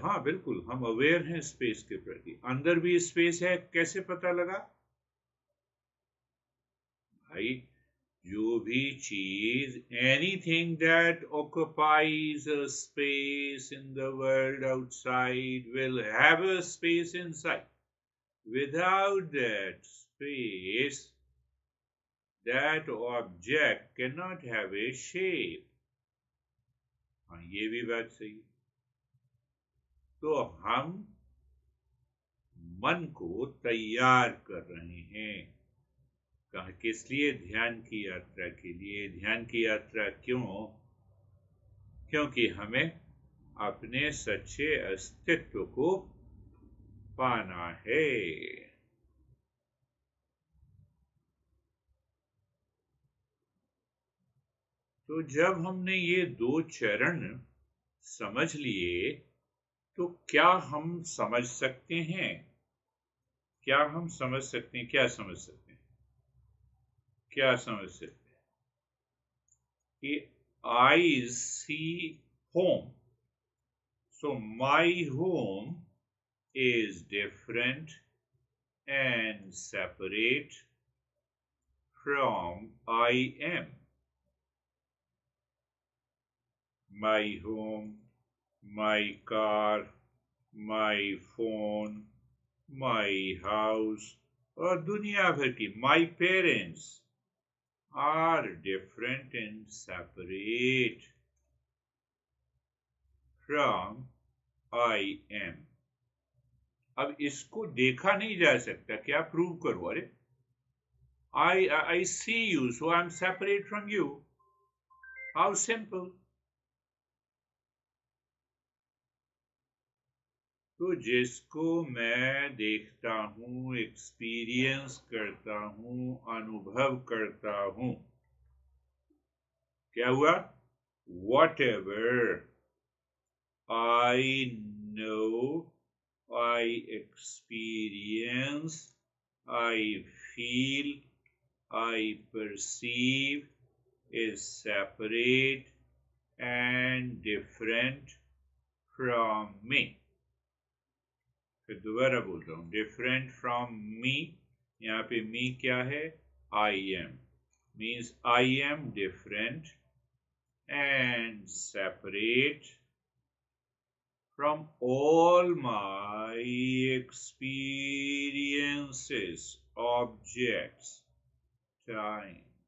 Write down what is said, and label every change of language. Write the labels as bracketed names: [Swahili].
[Hindi] हाँ बिल्कुल, हम अवेयर हैं स्पेस के प्रति। अंदर भी स्पेस है, कैसे पता लगा भाई? जो भी चीज, [English] Anything that occupies a space in the world outside will have a space inside. Without that space, that object cannot have a shape. [Hindi] हाँ, ये भी बात सही है। तो हम मन को तैयार कर रहे हैं। कहा किस लिए? ध्यान की यात्रा के लिए। ध्यान की यात्रा क्यों? क्योंकि हमें अपने सच्चे अस्तित्व को पाना है। तो जब हमने ये दो चरण समझ लिए, तो क्या हम समझ सकते हैं? क्या हम समझ सकते हैं? क्या समझ सकते हैं? क्या समझ सकते हैं कि [English] I see home, so my home is different and separate from I am. My home, my car, my phone, my house [Hindi] और दुनिया भर की [English] my parents are different and separate from I am. [Hindi] अब इसको देखा नहीं जा सकता, क्या प्रूव करो? [English] अरे I see you, so I'm separate from you. How simple. [Hindi] तो जिसको मैं देखता हूँ, एक्सपीरियंस करता हूँ, अनुभव करता हूँ, क्या हुआ? [English] Whatever I know, I experience, I feel, I perceive is separate and different from me. [Hindi] फिर दोबारा बोल रहा हूं, [English] Different from me. [Hindi] यहाँ पे मी क्या है? [English] I am. Means I am different and separate from all my experiences, objects, time.